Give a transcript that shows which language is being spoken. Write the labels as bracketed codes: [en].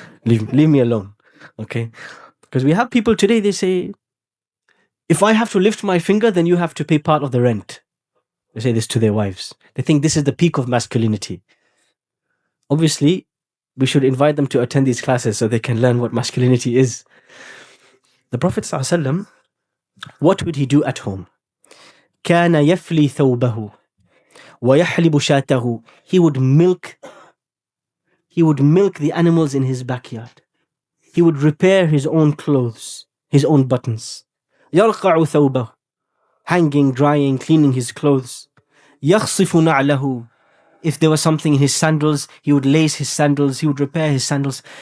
[en] Leave me alone, okay? Because we have people today, they say, if I have to lift my finger, then you have to pay part of the rent. They say this to their wives. They think this is the peak of masculinity. Obviously, we should invite them to attend these classes so they can learn what masculinity is. The Prophet ﷺ, what would he do at home? [ar] كان يفلي ثوبه ويحلب شاته. [en] He would milk the animals in his backyard. He would repair his own clothes, his own buttons. [ar] يرقع ثوبه. [en] Hanging, drying, cleaning his clothes. [ar] يخصف نعله. [en] If there was something in his sandals, he would lace his sandals, he would repair his sandals.